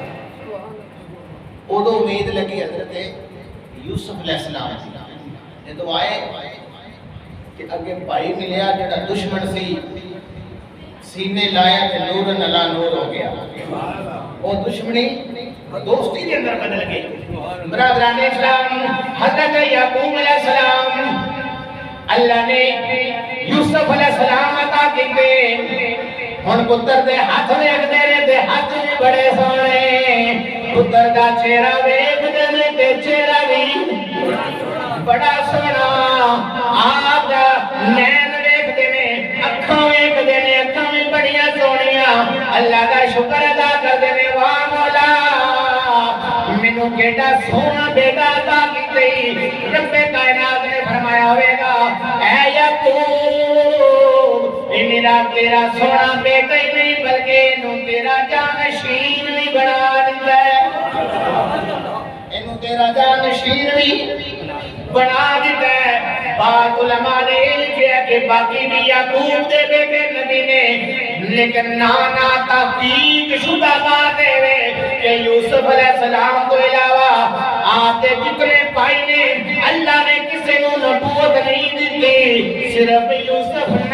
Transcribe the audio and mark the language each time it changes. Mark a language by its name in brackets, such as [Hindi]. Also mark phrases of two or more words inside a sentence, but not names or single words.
[Punjabi] ادو امید لگی حضرت یوسف علیہ السلام نے تو آئے کہ اگے بھائی ملیا جڑا دشمن سی سینے لایا تے نور نلا نور ہو گیا [Urdu] وہ دشمنی دوستی کے اندر بدل گئی [Punjabi] برادران اسلام حضرت یعقوب علیہ السلام اللہ نے یوسف علیہ السلام عطا کیتے ہن پتر دے ہاتھ ویکھدے نے تے ہاتھ بھی بڑے سونے پتر دا چہرہ ویکھدے نے تے چہرہ بھی بڑا سونا آپ دا نین ویکھدے نے اکھاں ویکھدے نے اکھاں بھی بڑیاں سونیاں اللہ دا شکر ادا کردے نے واہ مولا مینوں کیڑا سونا بیٹا عطا کیتے رب کائنات نے فرمایا ہوئے گا اے یعقوب اے میرا تیرا سونا بیٹا ہی نہیں بلکہ انہوں تیرا جانشین بھی بنا دیتا ہے انہوں تیرا جانشین بھی بنا دیتا ہے بات علماء نے لکھا کہ باقی بھی یعقوب دے بیٹے نبی نے لیکن نانا تحقیق شدہ بات ہے کہ [Urdu] یوسف علیہ السلام کو علاوہ [Punjabi] آپ دے جتنے بھائی نے [Urdu] اللہ نے کسی کو نبوت نہیں دیتی [Punjabi] صرف یوسف